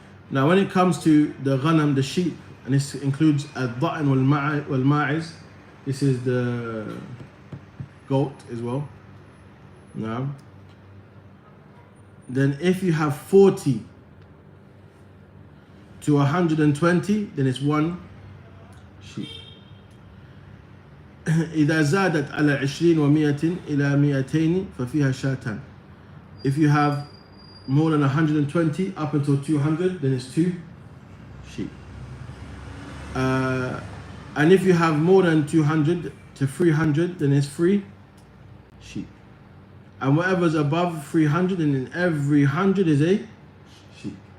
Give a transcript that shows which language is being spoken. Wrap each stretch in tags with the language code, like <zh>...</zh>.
<en>Now when it comes to the ghanam, the sheep, and this includes al-dha'n wal-ma'iz, this is the goat as well. Now, then if you have 40 to 120, then it's 1 sheep.</en> <ar>إذا زادت على 20 و100 إلى 200 ففيها شاتان.</ar> <en>If you have more than 120 up until 200, then it's 2 sheep. And if you have more than 200 to 300, then it's 3 sheep. And whatever's above 300, and in every 100 is a sheep.</en>